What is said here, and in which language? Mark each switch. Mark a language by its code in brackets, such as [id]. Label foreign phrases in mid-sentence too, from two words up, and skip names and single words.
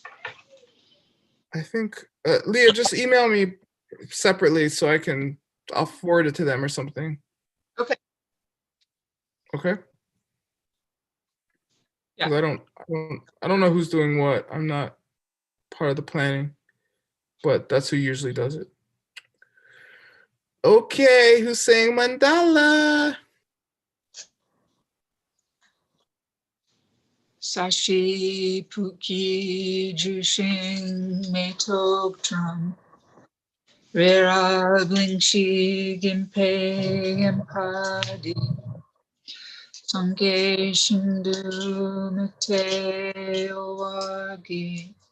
[en] I think Leah, just email me separately so I'll forward it to them or something. Okay. Okay. Yeah. Because I don't know who's doing what. I'm not part of the planning, but that's who usually does it. Okay, who's saying mandala? Sashi Puki Jushin Metok Tram Rera Blingshi Gimpe Empadi Sange Shindu Mete Owagi